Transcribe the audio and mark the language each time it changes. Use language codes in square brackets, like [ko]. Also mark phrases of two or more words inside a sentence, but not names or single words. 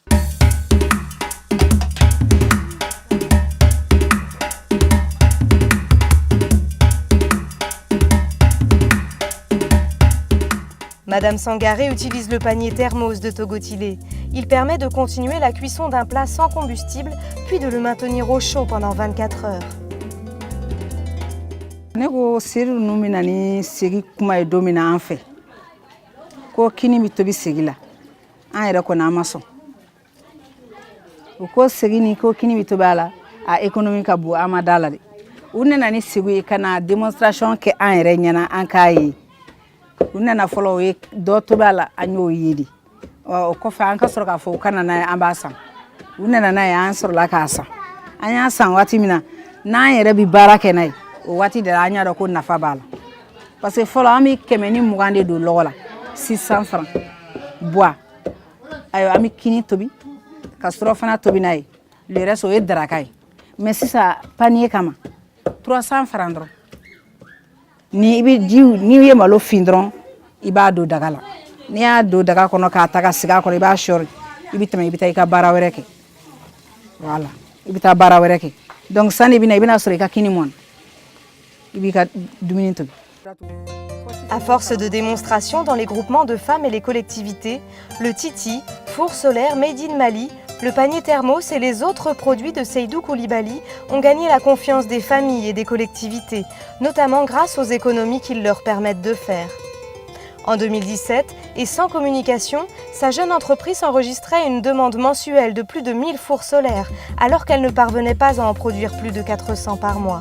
[fr] Madame Sangaré utilise le panier thermos de Togotilé. Il permet de continuer la cuisson d'un plat sans combustible, puis de le maintenir au chaud pendant 24 heures. [bm] Nego siri numina ni sigi kuma e domina an fe. Ko kini mi tobi sigi la. An yɛrɛ kɔni an ma sɔn. O ko sigi ni ko kini mi tobi a la, a économie ka bon an ma da la de. U nana ni sigi ye kana démonstration kɛ an yɛrɛ ɲɛna an k'a ye. U nana fɔlɔ o ye dɔ tobi a la an y'o ye de. O kɔfɛ an ka sɔrɔ k'a fɔ u kana n'a ye an b'a san. U nana n'a ye an sɔrɔla k'a san. An y'a san waati min na n'an yɛrɛ bi baara kɛ n'a ye o waati de la an y'a dɔn ko nafa b'a la. [fr] Parce que [bm] fɔlɔ an bɛ 120 de don lɔgɔ la 600 [fr] francs bois. [bm] Ayiwa an bɛ kini tobi ka sɔrɔ fana tobi n'a ye [fr] le reste [bm] o ye daraka ye mais sisan panier kama 300 francs dɔrɔn. Ni ye malo fin dɔrɔn i b'a don daga la. N'i y'a don daga kɔnɔ k'a ta ka sigi a kɔnɔ i b'a sɔri i bɛ tɛmɛ i bɛ taa i ka baara wɛrɛ kɛ. Voilà i bɛ taa baara wɛrɛ kɛ. Donc sani i bɛna sɔrɔ i ka kini mɔna i b'i ka dumuni tobi. [fr] À force de démonstrations dans les groupements de femmes et les collectivités, le Titi, four solaire [en] made in Mali, [fr] le panier thermos et les autres produits de Seydou Koulibaly ont gagné la confiance des familles et des collectivités, notamment grâce aux économies qu'ils leur permettent de faire. En 2017, et sans communication, sa jeune entreprise enregistrait une demande mensuelle de plus de 1000 fours solaires, alors qu'elle ne parvenait pas à en produire plus de 400 par mois.